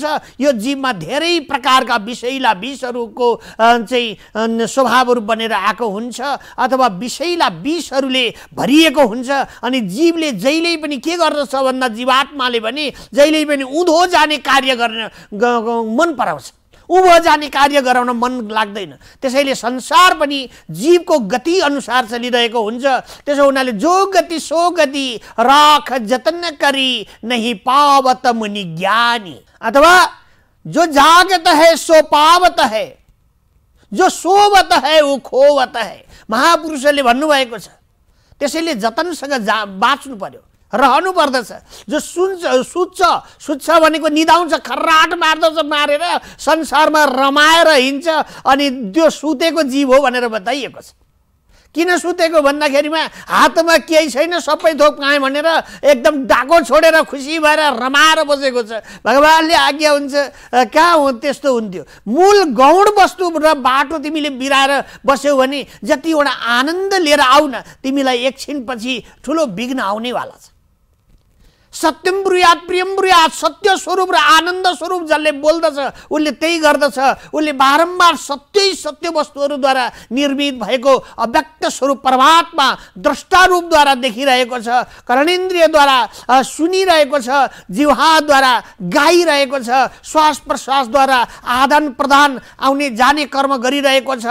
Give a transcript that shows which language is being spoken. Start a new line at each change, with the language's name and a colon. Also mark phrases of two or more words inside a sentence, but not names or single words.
Nepali: यो जीवमा धेरै प्रकारका विषैला विषहरूको चाहिँ स्वभावहरू बनेर आएको हुन्छ अथवा विषैला विषहरूले भरिएको हुन्छ। अनि जीवले जहिल्यै पनि के गर्दछ भन्दा जीवात्माले पनि जहिल्यै पनि उँधो जाने कार्य गर्न मन पराउँछ, उँभो जाने कार्य गराउन मन लाग्दैन। त्यसैले संसार पनि जीवको गति अनुसार चलिरहेको हुन्छ। त्यसो हुनाले
Hindi: जो गति सो गति राख जतन करी नहीं पावत मुनि ज्ञानी, अथवा जो जागत है सो पावत है, जो सोवत है वो खोवत है,
Nepali: महापुरुषले भन्नुभएको छ। त्यसैले जतनसँग बाँच्नु पर्यो, रहनु पर्दछ। जो सुत्छ भनेको निदाउँछ, खर्राट मार्दछ, मारेर संसारमा रमाएर हिँड्छ अनि त्यो सुतेको जीव हो भनेर बताइएको छ। किन सुतेको भन्दाखेरिमा हातमा केही छैन, सबै थोक पाएँ भनेर एकदम डाको छोडेर खुसी भएर रमाएर बसेको छ। भगवानले आज्ञा हुन्छ कहाँ हो त्यस्तो हुन्थ्यो। मूल गौण वस्तु र बाटो तिमीले बिराएर बस्यौ भने जतिवटा आनन्द लिएर आऊ न, तिमीलाई एकछिनपछि ठुलो विघ्न आउनेवाला छ।
Sanskrit: सत्यम ब्रुयात प्रियम ब्रुयात,
Nepali: सत्य स्वरूप र आनन्द स्वरूप जसले बोल्दछ उसले त्यही गर्दछ। उसले बारम्बार सत्य वस्तुहरूद्वारा निर्मित भएको अव्यक्त स्वरूप परमात्मा द्रष्टा रूपद्वारा देखिरहेको छ, कर्णेन्द्रियद्वारा सुनिरहेको छ, जिह्वाद्वारा गाइरहेको छ, श्वास प्रश्वासद्वारा आदान प्रदान आउने जाने कर्म गरिरहेको छ।